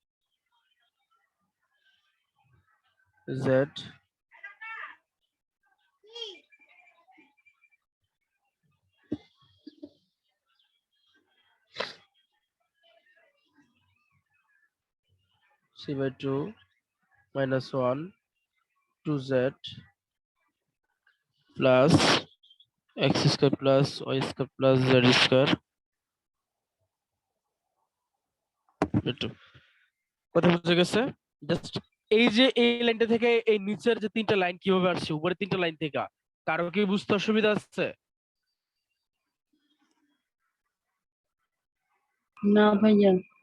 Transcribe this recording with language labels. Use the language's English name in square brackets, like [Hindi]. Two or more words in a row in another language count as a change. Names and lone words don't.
[English] z c/2 minus 1 2z plus x square plus y square plus z square। [Bangla] কথা বুঝে গেছে? জাস্ট এই যে এই লাইনটা থেকে এই নিচের যে তিনটা লাইন কিভাবে আসছে উপরে তিনটা লাইন থেকে, কারো কি বুঝতে অসুবিধা আছে? না ভাইয়া।